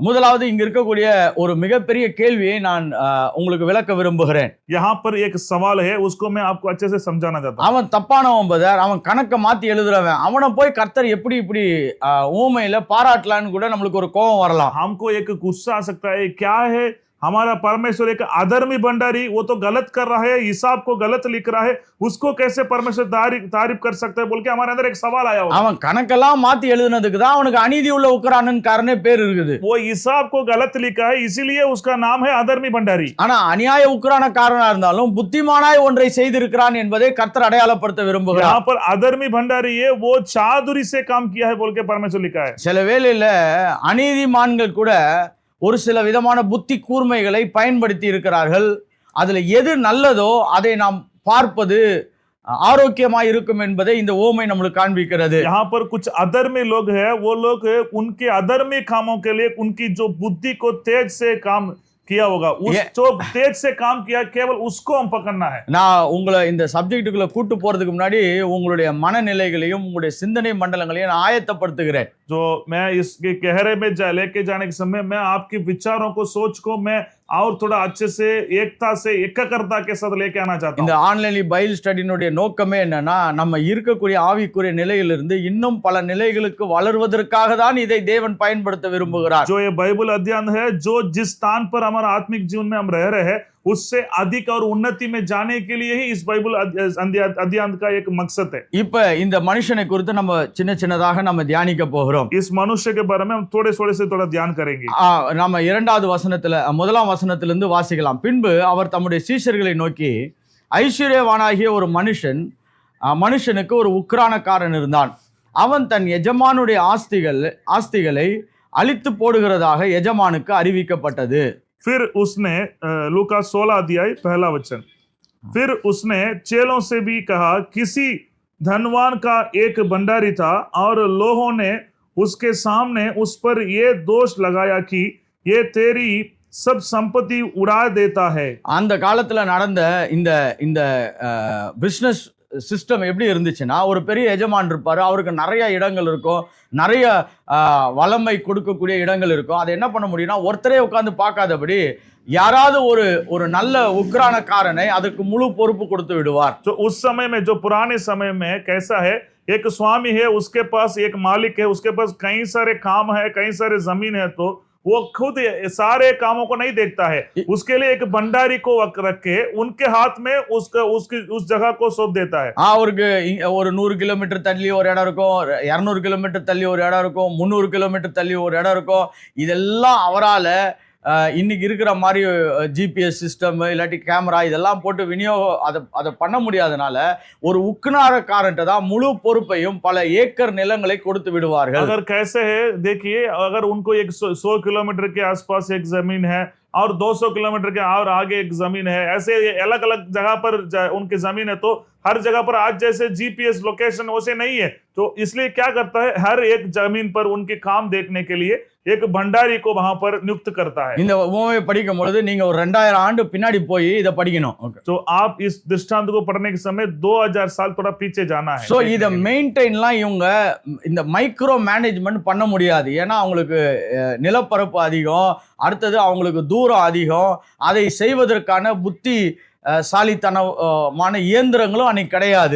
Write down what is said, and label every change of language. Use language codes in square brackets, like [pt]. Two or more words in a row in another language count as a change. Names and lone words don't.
[ta] முதலாவது இங்க இருக்கக்கூடிய ஒரு மிகப்பெரிய கேள்வியை நான் உங்களுக்கு விளக்க விரும்புகிறேன். [hi] यहाँ पर एक सवाल है, उसको मैं आपको अच्छे से समझाना चाहता हूं। [ta] அவன் தப்பானவன் பதர், அவன் கணக்க மாத்தி எழுதுறவன். அவனை போய் கர்த்தர் எப்படி இப்படி ஊமையில பாராட்டலான்னு கூட நம்மளுக்கு ஒரு கோபம் வரலாம். [hi] हमको एक गुस्सा आ सकता है, क्या है हमारा परमेश्वर एक अधर्मी भंडारी, वो तो गलत कर रहा है, हिसाब को गलत लिख रहा है, उसको कैसे परमेश्वर तारीफ कर सकता है बोल के हमारे अंदर एक सवाल आया होगा। [ta] அவன் கணக்கெல்லாம் மாத்தி எழுதுனதுக்கு தான் அவனுக்கு அநீதி உள்ள உக்ரானன் காரனே பேர் இருக்குது. [hi] वो हिसाब को गलत लिखा है इसीलिए उसका नाम है अधर्मी भंडारी। [ta] ஆனா அநியாய உக்ரானக்காரனா இருந்தாலும் புத்திமானாய் ஒன்றை செய்திருக்கிறான் என்பதை கர்த்தர் அடையாளப்படுத்த விரும்புகிறார். [hi] यहाँ पर अधर्मी भंडारी है, वो चादुरी से काम किया है बोल के परमेश्वर लिखा है। [ta] சில வேளையில அநீதிமான்கள் கூட ஒரு சில விதமான புத்தி கூர்மைகளை பயன்படுத்தி இருக்கிறார்கள். அதுல எது நல்லதோ அதை நாம் பார்ப்பது ஆரோக்கியமாய் இருக்கும் என்பதை இந்த ஓமை நம்மளுக்கு காண்பிக்கிறது. [hi] यहाँ पर कुछ अधर्मी लोग हैं, वो लोग उनके अधर्मी कामों के लिए उनकी जो बुद्धि को तेज से काम किया होगा, उस जो तेज से काम किया केवल उसको हम पकड़ना है। [ta] நான் உங்களை இந்த சப்ஜெக்ட்டுக்குள்ள கூட்டு போறதுக்கு முன்னாடி உங்களுடைய மனநிலைகளையும் உங்களுடைய சிந்தனை மண்டலங்களையும் நான் ஆயத்தப்படுத்துகிறேன். [hi] जो मैं इसके गहरे में लेके जाने के समय मैं आपके विचारों को सोच को मैं और थोड़ा अच्छे से एकता से एकाग्रता के साथ लेके आना चाहता हूं। [ta] இந்த [en] online Bible study [ta] நோக்கமே என்னன்னா, நம்ம இருக்கக்கூடிய ஆவிக்குரிய நிலையிலிருந்து இன்னும் பல நிலைகளுக்கு வளர்வதற்காக தான் இதை தேவன் பயன்படுத்த விரும்புகிறார். [hi] जो ये बाइबल अध्ययन है, जो जिस स्थान पर हमारा आत्मिक जीवन में हम रह रहे हैं उससे अधिक और उन्नति में जाने के लिए ही इस बाइबल अध्ययन का एक मकसद है। [ta] இப்ப இந்த மனுஷனை குறித்து நம்ம சின்னதாக நம்ம தியானிக்க போகிறோம். [hi] इस मनुष्य के बारे में हम थोड़े से थोड़ा ध्यान करेंगे। [ta] நம்ம இரண்டாவது வசனத்துல முதலாம் வசனத்திலிருந்து வாசிக்கலாம். பின்பு அவர் தம்முடைய சீஷர்களை நோக்கி, ஐஸ்வர்யவானாகிய ஒரு மனுஷனுக்கு ஒரு உக்ரானக்காரன் இருந்தான். அவன் தன் எஜமானுடைய ஆஸ்திகளை அழித்து போடுகிறதாக எஜமானுக்கு அறிவிக்கப்பட்டது. [hi] फिर उसने लूका 16 अध्याय पहला वचन, फिर उसने चेलों से भी कहा, किसी धनवान का एक भंडारी था और लोगों ने उसके सामने उस पर ये दोष लगाया कि ये तेरी सब संपत्ति उड़ा देता है। [ta] அந்த காலத்துல நடந்த இந்த [en] business system [ta] எப்படி இருந்துச்சுன்னா, ஒரு பெரிய எஜமான் இருப்பாரு, அவருக்கு நிறைய இடங்கள் இருக்கும், நிறைய வளமை கொடுக்கக்கூடிய இடங்கள் இருக்கும். அதை என்ன பண்ண முடியும்னா, ஒருத்தரே உட்கார்ந்து பார்க்காதபடி யாராவது ஒரு நல்ல உக்ரானக்காரனை அதுக்கு முழு பொறுப்பு கொடுத்து விடுவார். [hi] तो उस समय में, जो पुराने समय में कैसा है, एक स्वामी है, उसके पास एक मालिक है, उसके पास कई सारे काम है, कई सारे जमीन है, तो वो खुद सारे कामों को नहीं देखता है, उसके लिए एक भंडारी को रख के उनके हाथ में उस जगह को सौंप देता है। [ta] அவருக்கு ஒரு 100 கிலோமீட்டர் தள்ளி ஒரு இடம் இருக்கும், 200 கிலோமீட்டர் தள்ளி ஒரு இடம் இருக்கும், 300 கிலோமீட்டர் தள்ளி ஒரு இடம் இருக்கும். இதெல்லாம் அவரால இன்னைக்கு இருக்கிற மாதிரி [en] GPS system [ta] இல்லாட்டி கேமரா இதெல்லாம் போட்டு விநியோகம் அதை பண்ண முடியாதனால ஒரு உக்ரானக்காரன்ட்ட தான் முழு பொறுப்பையும் பல ஏக்கர் நிலங்களை கொடுத்து விடுவார்கள். [hi] अगर कैसे है देखिए, अगर उनको एक 100 किलोमीटर के आसपास एक जमीन है और 200 किलोमीटर के और आगे एक जमीन है, ऐसे अलग अलग जगह पर उनकी जमीन है, तो हर जगह पर आज जैसे [en] GPS location [hi] वैसे नहीं है, तो इसलिए क्या करता है, हर एक जमीन पर उनके काम देखने के लिए एक भंडारी को वहां पर नियुक्त करता है। [ta] இந்த உவமையை படிக்கும் பொழுது நீங்க ஒரு 2000 ஆண்டு பின்னாடி போய் இதை படிக்கணும். [en] Okay. [hi] तो आप इस दृष्टांत को पढ़ने के समय 2000 साल थोड़ा पीछे जाना है। [ta] சோ இதை மெயின்டைன்லாம் இவங்க இந்த [en] micro management [ta] பண்ண முடியாது. ஏன்னா அவங்களுக்கு நிலப்பரப்பு அதிகம், அடுத்தது அவங்களுக்கு தூரம் அதிகம். அதை செய்வதற்கான புத்தி சாலித்தனமான இயந்திரங்களும் அன்னைக்கு கிடையாது.